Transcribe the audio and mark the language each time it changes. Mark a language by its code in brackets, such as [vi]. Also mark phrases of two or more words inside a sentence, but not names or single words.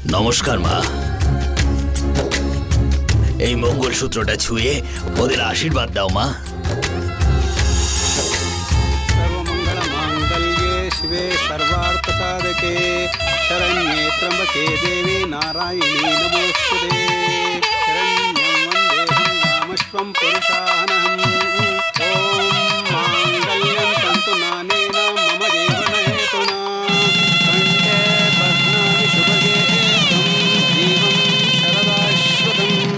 [bn] নমস্কার মা। এই মঙ্গলসূত্রটা ছুঁয়ে ওদের আশীর্বাদ দাও মা। [sa] सर्वमङ्गलमाङ्गल्ये शिवे सर्वार्थसाधके शरण्ये त्र्यम्बके देवी नारायणी नमोस्तुते शरण्यं वन्देऽहं रामश्वं पुरुषानहम् ॐ माङ्गल्यं तन्तु नानेन मम जीवनहेतुना कण्ठे पद्मानि शुभगे त्वं जीवं शरदाश्वतम्